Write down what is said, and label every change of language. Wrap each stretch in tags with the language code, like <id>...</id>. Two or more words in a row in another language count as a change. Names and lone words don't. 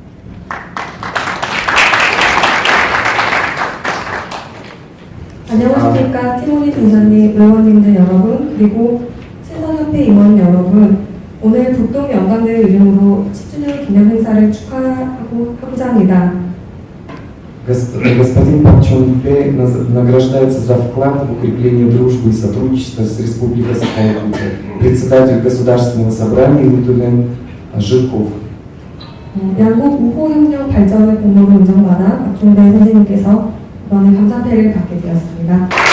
<ko>안녕하십니까. 티모니 동사님, 의원님들 여러분, 그리고 친선협회 임원 여러분. 오늘 북동 영광대회 이름으로 10주년 기념 행사를 축하하고자 합니다.</ko> <ru>Господин Пак Чон-хе награждается за вклад в укрепление дружбы и сотрудничества с Республикой Саха-Якутия. Председатель Государственного собрания Лутулен Жирков.</ru> <ko>양국 우호협력 발전을 공로로 인정받아 박종대 선생님께서 이번에 감사패를 받게 되었습니다.</ko>